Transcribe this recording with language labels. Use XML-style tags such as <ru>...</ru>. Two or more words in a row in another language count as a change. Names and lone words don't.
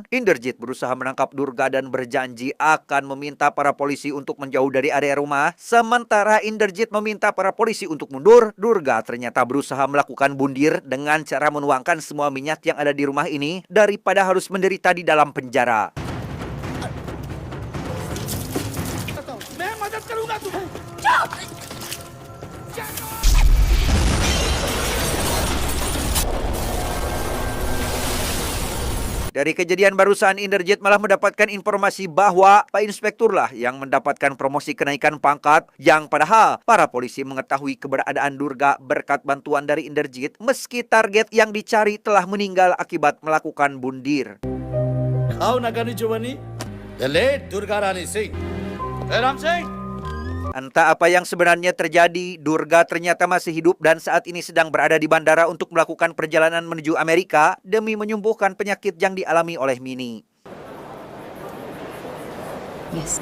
<id>Inderjit berusaha menangkap Durga dan berjanji akan meminta para polisi untuk menjauh dari area rumah. Sementara Inderjit meminta para polisi untuk mundur, Durga ternyata berusaha melakukan bundir dengan cara menuangkan semua minyak yang ada di rumah ini daripada harus menderita di dalam penjara.</id> <hi>मैं मदद करूंगा तुम्हें।</hi> <id>Dari kejadian barusan, Inderjit malah mendapatkan informasi bahwa Pak Inspektur lah yang mendapatkan promosi kenaikan pangkat, yang padahal para polisi mengetahui keberadaan Durga berkat bantuan dari Inderjit meski target yang dicari telah meninggal akibat melakukan bundir. खाओ नगनी जुबानी,</id> <en>the late Durga Rani Singh। Ram Singh।</en> <id>Entah apa yang sebenarnya terjadi, Durga ternyata masih hidup dan saat ini sedang berada di bandara untuk melakukan perjalanan menuju Amerika demi menyembuhkan penyakit yang dialami oleh Mini. Yes.</id>